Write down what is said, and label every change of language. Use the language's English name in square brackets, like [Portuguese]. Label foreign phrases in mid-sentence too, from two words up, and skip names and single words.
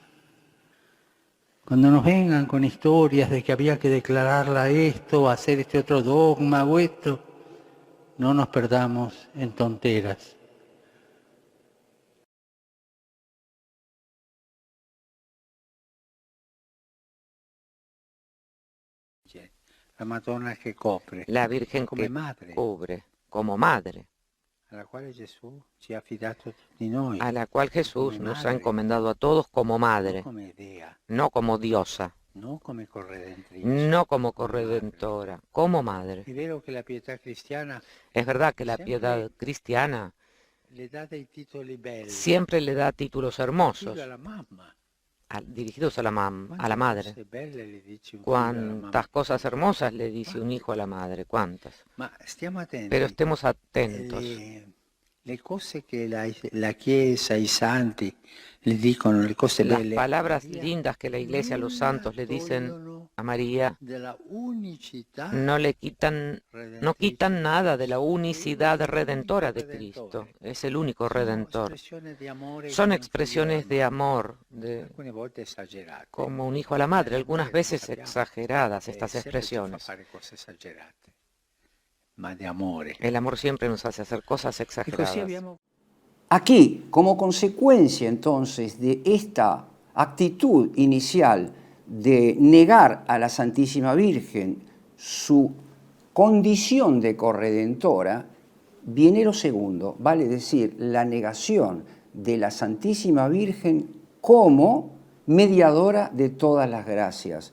[Spanish] Cuando nos vengan con historias de que había que declararla esto, hacer este otro dogma o esto, no nos perdamos en tonteras. [Italian] La Madonna que copre, [Spanish] La Virgen [Italian] come [Spanish] que madre, cubre como madre, [Italian] alla quale Gesù ci ha affidato di noi, [Spanish] a la cual Jesús [Italian] come [Spanish] nos ha madre, encomendado a todos como [Italian] non madre, come dea, [Spanish] no como diosa, [Italian] non come corredentrice, [Spanish] no como [Italian] come madre. [Spanish] corredentora, como madre. [Italian] È vero che la pietà cristiana [Spanish] Es verdad que la Siempre piedad cristiana [Italian] le da dei titoli belli, [Spanish] siempre le da títulos hermosos [Italian] figlio alla mamma. [Spanish] dirigidos a la [Italian] Quante [Spanish] madre. [Italian] cose belle le dice un figlio alla mamma. [Spanish] Cuántas cosas hermosas le dice un hijo a la madre, cuántas. [Italian] Ma stiamo attenti. [Spanish] Pero estemos atentos. [Italian] Le cose che la Chiesa, i santi le dicono, le cose [Spanish] Las [Italian] belle, [Spanish] palabras lindas que la Iglesia, los santos le dicen a María, [Italian] della unicità [Spanish] no quitan nada de la unicidad redentora de Cristo. Es el único redentor. Son expresiones de amor, [Italian] alcune volte esagerate. [Spanish] como un hijo a la madre, algunas veces exageradas estas [Italian] Sempre ci fa [Spanish] expresiones. [Italian] fare cose esagerate, ma di amore. [Spanish] El amor siempre nos hace hacer cosas [Italian] E così [Spanish] exageradas. [Italian] abbiamo [Spanish] Aquí, como consecuencia entonces de esta actitud inicial de negar a la Santísima Virgen su condición de corredentora, viene lo segundo, vale decir, la negación de la Santísima Virgen como mediadora de todas las gracias.